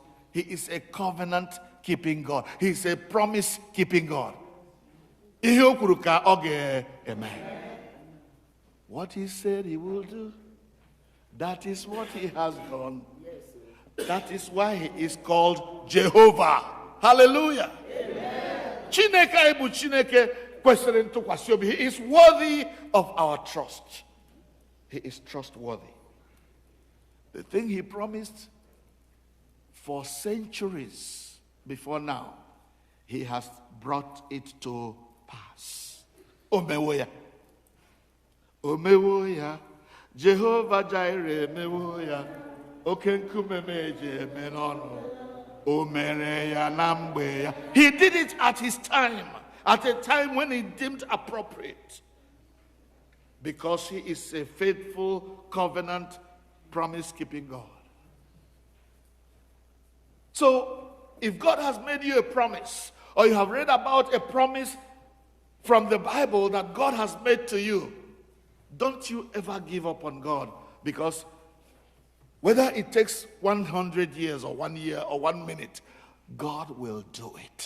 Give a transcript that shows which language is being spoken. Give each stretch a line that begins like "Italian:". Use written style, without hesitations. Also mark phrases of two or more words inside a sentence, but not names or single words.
English: He is a covenant-keeping God. He is a promise-keeping God. Amen. What he said he will do, that is what he has done. That is why he is called Jehovah. Hallelujah.
Igbo: Chineke ibu Chineke kwesịrị ntụkwasị obi.
English: He is worthy of our trust. He is trustworthy. The thing he promised for centuries before now, he has brought it to pass.
Igbo: Omewo ya. Omewo ya. Jehovah Jireh emewo ya. Oke nkume meje eme n'ọnụ. O mere ya na mgbe ya.
English: He did it at his time, at a time when he deemed appropriate. Because he is a faithful, covenant, promise-keeping God. So, if God has made you a promise, or you have read about a promise from the Bible that God has made to you, don't you ever give up on God, because whether it takes 100 years or 1 year or 1 minute, God will do it.